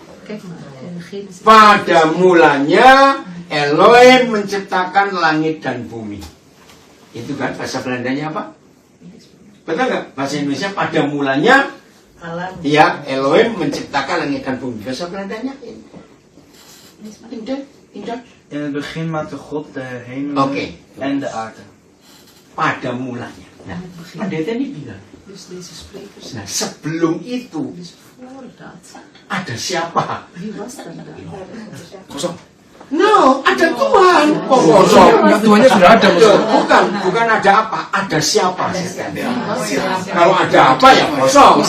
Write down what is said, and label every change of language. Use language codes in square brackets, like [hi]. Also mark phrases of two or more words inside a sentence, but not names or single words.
[id] Pada mulanya Elohim menciptakan langit dan bumi. Itu kan bahasa Belandanya apa? Betul nggak? Bahasa Indonesia pada mulanya ya Elohim menciptakan langit dan bumi. Bahasa Belandanya indah. [nl] In het begin maakte God de hemel en de aarde. [id] Pada mulanya. Nah, pendeta ini bilang. Nah, sebelum itu ada siapa? Kosong. No, ada Tuhan. Kosong. Tuhannya sudah ada. Bukan ada apa, ada siapa. Kalau ada apa ya kosong.